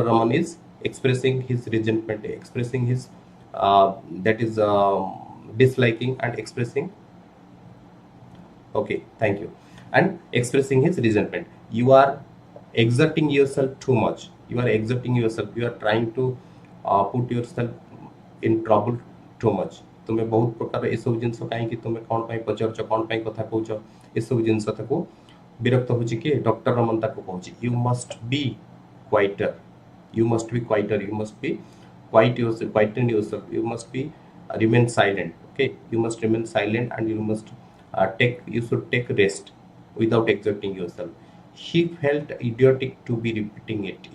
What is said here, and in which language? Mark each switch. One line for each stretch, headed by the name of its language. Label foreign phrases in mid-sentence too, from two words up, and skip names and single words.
English: Raman is expressing his resentment, expressing his that is disliking and expressing. Okay, thank you. And expressing his resentment. You are exerting yourself too much. You are exerting yourself. You are trying to put yourself in trouble too much.
Odia: ତୁମେ ବହୁତ ପ୍ରକାର ଏ ସବୁ ଜିନିଷ କାହିଁକି ତୁମେ କେଉଁ ପାଇଁ ପଚାରୁଛ, କେଉଁ ପାଇଁ କଥା କହୁଛ, ଏ ସବୁ ଜିନିଷ ତାଙ୍କୁ ବିରକ୍ତ ହେଉଛି କି ଡାକ୍ତର ରମନ ତାଙ୍କୁ କହୁଛନ୍ତି.
English: You must be quieter. You must be quieter. You must be quiet yourself, quieten yourself. You must be remain silent. Okay, you must remain silent, and you must you should take rest without exerting yourself. He felt idiotic to be repeating it.